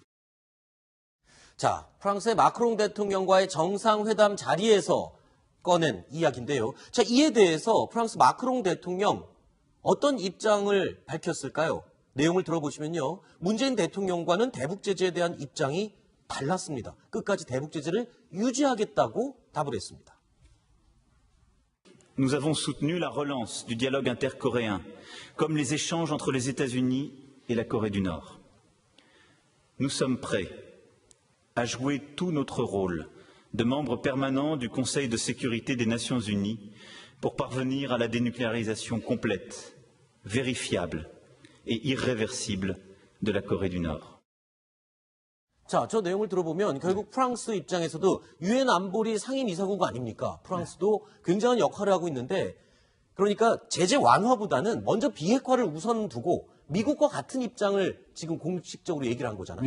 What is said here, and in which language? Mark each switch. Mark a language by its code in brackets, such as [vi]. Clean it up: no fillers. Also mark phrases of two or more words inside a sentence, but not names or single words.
[ko] 자, 프랑스의 마크롱 대통령과의 정상회담 자리에서 꺼낸 이야기인데요. 자, 이에 대해서 프랑스 마크롱 대통령 어떤 입장을 밝혔을까요? 내용을 들어보시면요. 문재인 대통령과는 대북 제재에 대한 입장이 달랐습니다. 끝까지 대북 제재를 유지하겠다고 답을 했습니다. [fr] Nous avons soutenu la relance du dialogue intercoréen, comme les échanges entre les États-Unis et la Corée du Nord. Nous sommes prêts à jouer tout notre rôle de membre permanent du Conseil de sécurité des Nations Unies pour parvenir à la dénucléarisation complète, vérifiable et irréversible de la Corée du Nord. [ko] 자, 저 내용을 들어보면 결국 프랑스 입장에서도 유엔 안보리 상임이사국 아닙니까? 프랑스도 굉장한 역할을 하고 있는데 그러니까 제재 완화보다는 먼저 비핵화를 우선 두고 미국과 같은 입장을 지금 공식적으로 얘기를 한 거잖아요.